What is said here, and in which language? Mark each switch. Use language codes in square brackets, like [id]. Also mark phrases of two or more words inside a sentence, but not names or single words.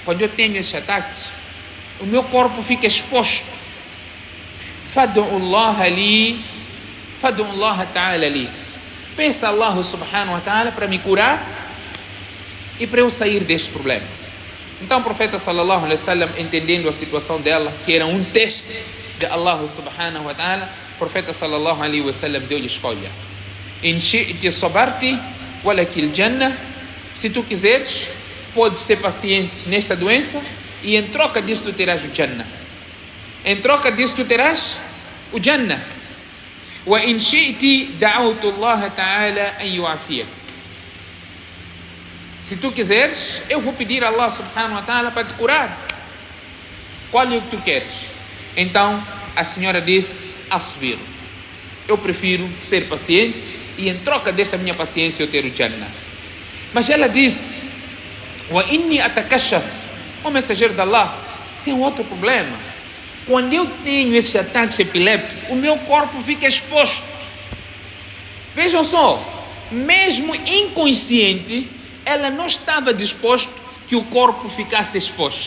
[pt] O meu corpo fica exposto. [ar] فادع الله تعالى لي, [pt] peça a [ar] الله سبحانه وتعالى [pt] para me curar e para eu sair deste problema. Então o profeta [ar] صلى الله عليه وسلم, [pt] entendendo a situação dela, que era um teste de [ar] الله سبحانه وتعالى, [pt] o profeta [ar] صلى الله عليه وسلم [pt] deu-lhe escolha: [ar] إن شئت صبرت ولك الجنة, [pt] se tu quiseres, podes ser paciente nesta doença e em troca disso tu terás o Jannah. [ar] وإن شئت دعوت الله تعالى أن يعافيك, [pt] se tu quiseres, eu vou pedir a [ar] الله سبحانه وتعالى [pt] para te curar. Qual é o que tu queres? Então a senhora disse: asbir, eu prefiro ser paciente e em troca dessa minha paciência eu ter o Jannah. Mas ela disse: [ar] وإني أتكشف, [pt] o mensageiro de Allah, tem outro problema. Quando eu tenho esse ataque epiléptico, o meu corpo fica exposto. Vejam só, mesmo inconsciente, ela não estava disposto que o corpo ficasse exposto.